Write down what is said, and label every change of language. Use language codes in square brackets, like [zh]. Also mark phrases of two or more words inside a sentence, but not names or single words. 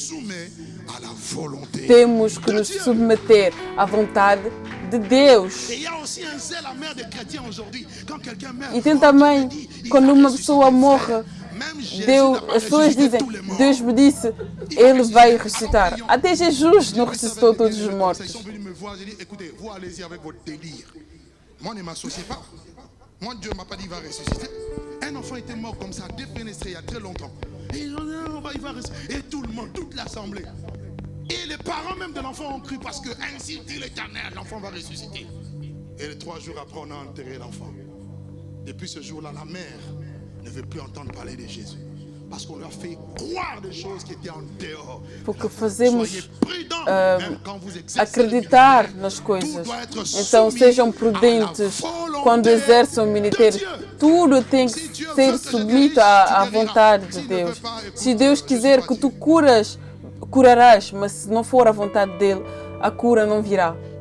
[pt] Temos que nos submeter à vontade de Deus. E tem também, quando uma pessoa morre, as pessoas dizem, Deus me disse, Ele vai ressuscitar. Até Jesus não ressuscitou todos os mortos. [fr] Moi, ne m'associez pas. Moi, Dieu ne m'a pas dit qu'il va ressusciter. Un enfant était mort comme ça, défenestré il y a très longtemps. Et il va ressusciter. Et tout le monde, toute l'assemblée. Et les parents même de l'enfant ont cru parce que ainsi dit l'Éternel, l'enfant va ressusciter. Et les 3 jours après, on a enterré l'enfant. Depuis ce jour-là, la mère ne veut plus entendre parler de Jésus. Parce qu'on leur fait croire des choses qui étaient en dehors. [pt] Porque fazemos acreditar nas coisas. Então sejam prudentes quando exerçam o ministério. Tudo tem que ser submetido à vontade de Deus. Se Deus quiser que tu curarás, mas se não for a vontade dele, a cura não virá.